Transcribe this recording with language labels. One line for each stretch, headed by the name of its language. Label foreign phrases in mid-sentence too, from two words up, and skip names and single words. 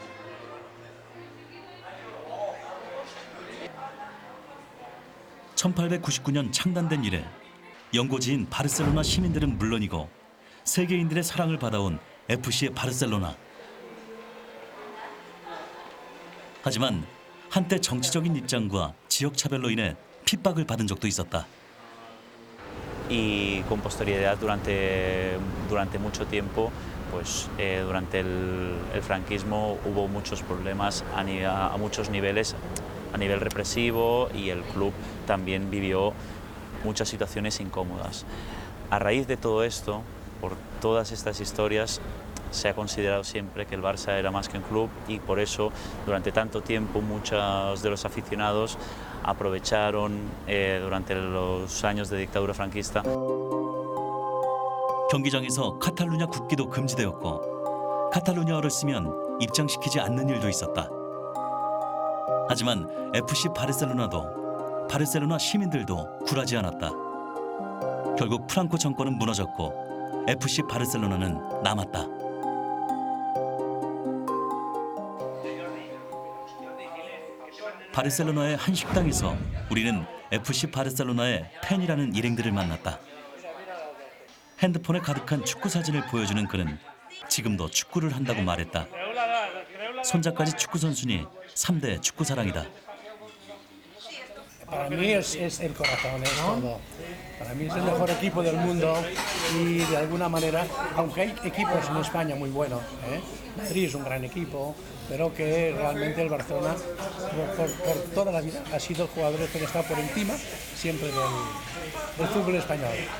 Korean: (1899년) 창단된 이래 연고지인 바르셀로나 시민들은 물론이고 세계인들의 사랑을 받아온 FC 바르셀로나. 하지만 한때 정치적인 입장과 지역 차별로 인해 핍박을 받은 적도 있었다.
Spanish: Y con posterioridad durante mucho tiempo, pues durante el franquismo hubo muchos problemas a muchos niveles, a nivel represivo, y el club también vivió muchas situaciones incómodas. A raíz de todo esto, por todas estas historias, se ha considerado siempre que el Barça era más que un club, y por eso durante tanto tiempo muchos de los aficionados aprovecharon durante los años de dictadura franquista.
Korean: 경기장에서 카탈루냐 국기도 금지되었고 카탈루냐어를 쓰면 입장시키지 않는 일도 있었다. 하지만 FC 바르셀로나도 바르셀로나 시민들도 굴하지 않았다. 결국 프랑코 정권은 무너졌고 FC 바르셀로나는 남았다. 바르셀로나의 한 식당에서 우리는 FC 바르셀로나의 팬이라는 일행들을 만났다. 핸드폰에 가득한 축구 사진을 보여주는 그는 지금도 축구를 한다고 말했다. 손자까지 축구 선수니 3대 축구 사랑이다.
Spanish: Para mí es el corazón, es todo. Para mí es el mejor equipo del mundo y de alguna manera, aunque hay equipos en España muy buenos, Madrid es un gran equipo, pero que realmente el Barcelona por toda la vida ha sido el jugador que ha estado por encima siempre del fútbol español.